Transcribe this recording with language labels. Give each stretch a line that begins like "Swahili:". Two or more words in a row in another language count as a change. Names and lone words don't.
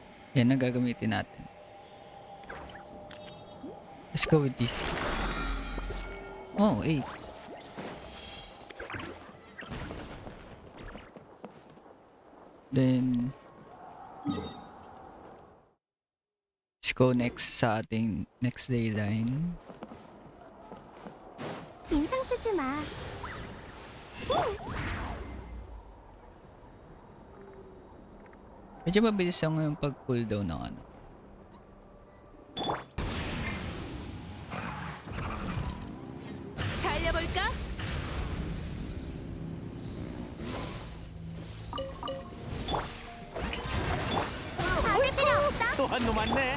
Filipino: Yan ang gagamitin natin.
English: Let's go with this. Oh, 8. Then let's go next
Filipino: sa ating
English: next dayline.
Korean: 인상 쓰지 마.
Filipino: Medyo mabilis lang yung pag-cooldown ng ano.
Korean: 달려볼까? 받을 필요 없어. 또 한 놈 왔네.